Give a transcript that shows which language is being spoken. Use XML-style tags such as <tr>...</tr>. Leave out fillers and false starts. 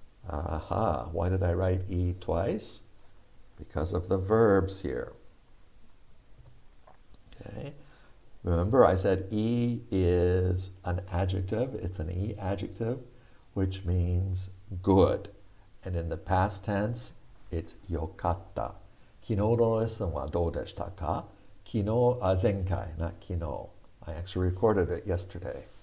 <en>Aha, why did I write E twice? Because of the verbs here. Okay. Remember, I said E is an adjective. It's an E adjective, which means good. And in the past tense, it's よかった。</en> <ja>昨日のレッスンはどうでしたか？前回、</ja> <en>not</en> <ja>昨日。</ja> <en>I actually recorded it yesterday.</en>